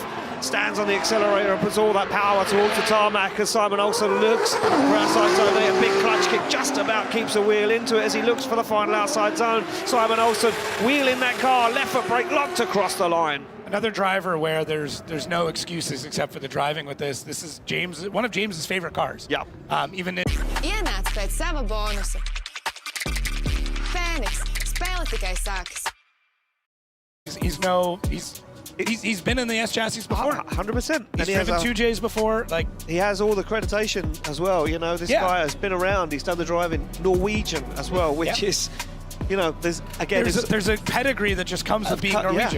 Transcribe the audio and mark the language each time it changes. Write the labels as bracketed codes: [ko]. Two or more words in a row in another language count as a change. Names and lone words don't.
[en] Stands on the accelerator and puts all that power towards the tarmac as Simen Olsen looks for outside zone 8. A big clutch kick just about keeps the wheel into it as he looks for the final outside zone. Simen Olsen wheeling that car, left foot brake locked across the line. Another driver where there's no excuses except for the driving with this. This is one of James's favorite cars. Yeah. Even [lv] Ienāc pēc sava bonusa. Fēniks, spēle tikai sākas. [en] He's been in the S chassis before. 100%. He's driven 2Js before. He has all the accreditation as well. You know, this guy has been around. He's done the driving Norwegian as well, which is, you know, there's a pedigree that just comes with being Norwegian.